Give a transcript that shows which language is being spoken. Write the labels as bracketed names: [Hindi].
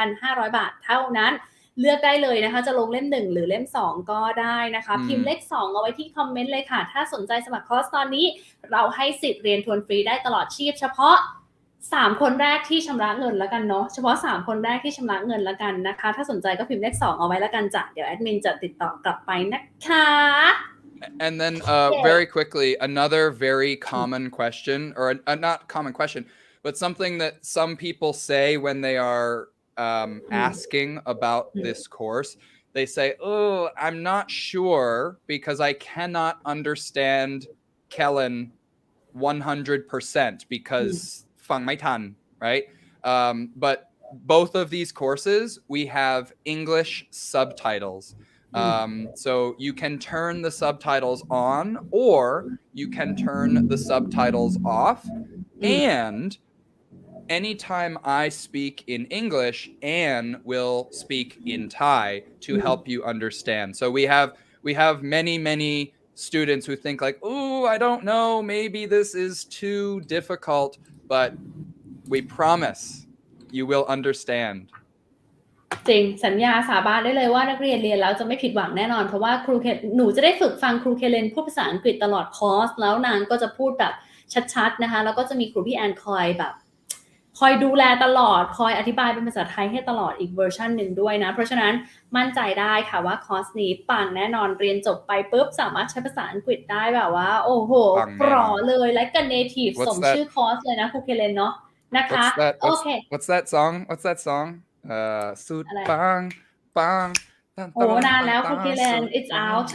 [Thai] 2,500 บาทเท่านั้นเลือกได้เลยนะคะจะลงเล่ม1หรือเล่ม2ก็ได้นะคะพิมพ์เลข2เอาไว้ที่คอมเมนต์เลยค่ะถ้าสนใจสมัครคอร์สตอนนี้เราให้สิทธิ์เรียนทวนฟรีได้ตลอดชีพเฉพาะ3คนแรกที่ชำระเงินแล้วกันเนาะเฉพาะ3คนแรกที่ชำระเงินแล้วกันนะคะถ้าสนใจก็พิมพ์เลข2เอาไว้แล้วกันจ้ะเดี๋ยวแอดมินจะติดต่อกลับไปนะคะ [English] And then very quickly, another very common question, or not common question, but something that some people say when they are asking about this course. They say, oh, I'm not sure because I cannot understand Kellen 100% because [Thai] Fang Mai Tan, [English] right? But both of these courses, we have English subtitles. So you can turn the subtitles on or you can turn the subtitles off. And anytime I speak in English, Anne will speak in Thai to help you understand. So we have many students who think like, oh, I don't know, maybe this is too difficult, but we promise you will understand. [Thai] จริงสัญญาสาบานได้เลยว่านักเรียนเรียนแล้วจะไม่ผิดหวังแน่นอนเพราะว่าหนูจะได้ฝึกฟังครูเคเลนพูดภาษาอังกฤษตลอดคอร์สแล้วนางก็จะพูดแบบชัดๆนะคะแล้วก็จะมีครูพี่แอนคอยดูแลตลอดคอยอธิบายเป็นภาษาไทยให้ตลอดอีกเวอร์ชันหนึ่งด้วยนะเพราะฉะนั้นมั่นใจได้ค่ะว่าคอร์สนี้ปังแน่นอนเรียนจบไปปุ๊บสามารถใช้ภาษาอังกฤษได้แบบว่าโอ้โหปลอเลยและกัน native สมชื่อคอร์สเลยนะครูเคเลนเนาะนะคะโอเค [English] What's that song [Thai] สุดปัง โอ้นานแล้วครูเคเลน [English] it's out